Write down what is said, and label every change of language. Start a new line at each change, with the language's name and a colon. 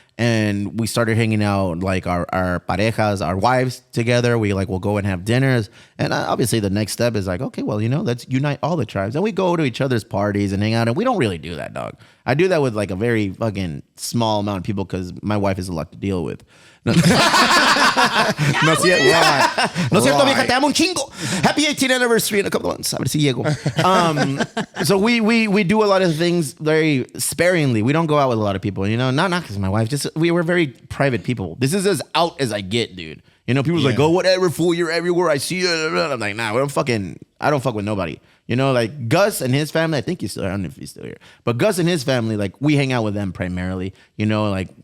English: And we started hanging out like our
Spanish: parejas,
English: our wives together. We'll go and have dinners. And obviously the next step is like, okay, well, let's unite all the tribes. And we go to each other's parties and hang out. And we don't really do that, dog. I do that with like a very fucking small amount of people because my wife is a lot to deal with.
Spanish: No es cierto. No es cierto, vieja, te amo un chingo.
English: Happy 18th anniversary in a couple of months.
Spanish: A ver si llego.
English: So we do a lot of things very sparingly. We don't go out with a lot of people, not because my wife, just we were very private people. This is as out as I get, dude. People's like, oh, whatever, fool, you're everywhere. I see you. I'm like, nah, I don't fuck with nobody. Like Gus and his family, I think I don't know if he's still here, but Gus and his family, like we hang out with them primarily, like